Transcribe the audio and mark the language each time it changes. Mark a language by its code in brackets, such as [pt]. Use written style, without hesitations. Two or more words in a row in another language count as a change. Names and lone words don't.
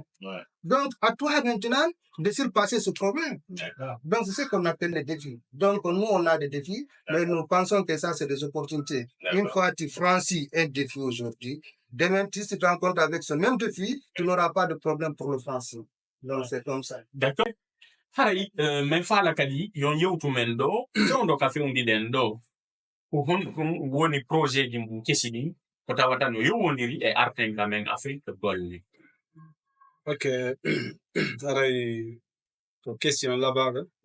[fr] Donc, à toi maintenant de surpasser ce problème. Donc, c'est ce qu'on appelle les défis. Donc, nous, on a des défis, mais nous pensons que ça, c'est des opportunités. Une fois que tu franchis un défi aujourd'hui, demain, si tu te rencontres avec ce même défi, tu n'auras pas de problème pour le franchir. Donc, c'est comme ça. D'accord. [ff] Haray, men fala kadi, yon yewtu men ɗo, ƴewdo ka fewndiden ɗo, ko honɗum woni projet ji mum kesidi, ko tawata no yowodiri e artenga men Afrique golle. Ok. Haray, ko question labaga.